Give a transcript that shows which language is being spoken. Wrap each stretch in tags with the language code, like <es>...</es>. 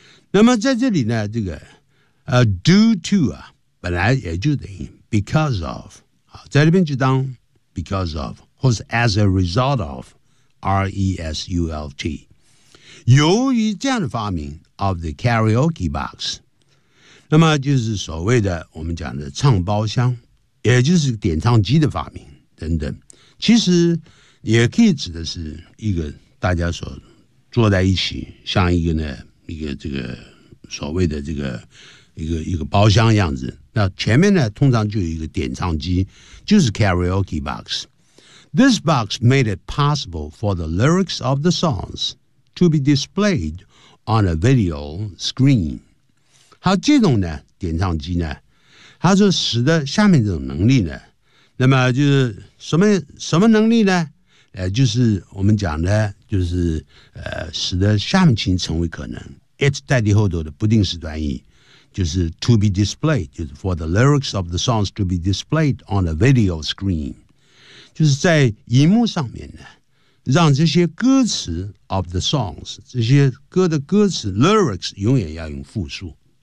<zh>那么在这里呢这个due to 啊本来也就等于 because of， 在这边就当 because of 或是</zh> <en>as a result of，</en> <zh>R-E-S-U-L-T， 由于这样的发明 of the karaoke box， 那么就是所谓的我们讲的唱包厢，也就是点唱机的发明等等，其实也可以指的是一个大家所坐在一起，像一个呢一个这个所谓的这个一个包厢样子。那前面呢通常就有一个点唱机，就是 karaoke box。</zh> <en>This box made it possible for the lyrics of the songs to be displayed on a video screen。</en> <zh>好，这种呢点唱机呢，它就使得下面这种能力呢，那么就是什么能力呢，就是我们讲的，就是使得下面情成为可能。 It 代替后头的不定式短语，就是 to be displayed， 就是</zh> <en>for the lyrics of the songs to be displayed on a video screen，</en> <zh>就是在荧幕上面呢，让这些歌词 of the songs， 这些歌的歌词 lyrics 永远要用复数。</zh>